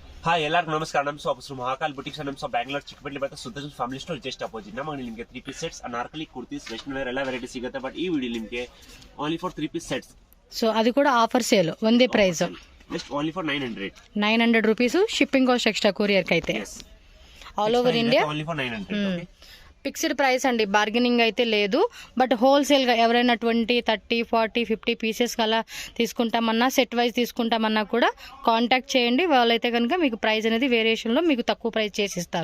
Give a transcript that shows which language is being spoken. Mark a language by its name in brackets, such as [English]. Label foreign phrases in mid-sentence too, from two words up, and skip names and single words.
[Kannada] ಹಾಯ್ ಎಲ್ಲರಿಗೂ ನಮಸ್ಕಾರ. ನಮ್ಮ ಶಾಪ್ ಹೆಸರು ಮಹಾಕಾಲ್ ಬುಟಿಕ್ಸ್. ನಮ್ಮ ಶಾಪ್ ಬ್ಯಾಂಗ್ಳೂರ್ ಚಿಕ್ಕಪೇಟೆ ಬರುತ್ತೆ. ಸುತ್ತ ಫ್ಯಾಮಿಲಿ ಸ್ಟೋರ್ [English] just opposite. [Kannada] ನಮಗೆ ನಿಮಗೆ 3 [English] piece sets, [Kannada] ಅನಾರ್ಕಲಿ ಕುರ್ತೀಸ್, [English] western wear [Kannada] ಎಲ್ಲ ವೆರೈಟಿ ಸಿಗುತ್ತೆ. ಬಟ್ ಈ ವಿಡಿಯೋ ನಿಮಗೆ [English] only for 3 piece sets. [Kannada] ಸೊ ಅದು ಕೂಡ [English] offer sale, [Kannada] ಒಂದೇ ಪ್ರೈಸ್, [English] just only for 900 rupees. shipping cost extra, courier అయితే all over India only for 900. fixed price [Telugu] అండి, బార్గెనింగ్ అయితే లేదు. బట్ హోల్సేల్గా ఎవరైనా 20, 30, 40, 50 పీసెస్ అలా తీసుకుంటామన్నా, [English] set wise [Telugu] తీసుకుంటామన్నా కూడా కాంటాక్ట్ చేయండి. వాళ్ళైతే కనుక మీకు ప్రైస్ అనేది వేరియేషన్లో మీకు తక్కువ ప్రైస్ చేసి ఇస్తారు.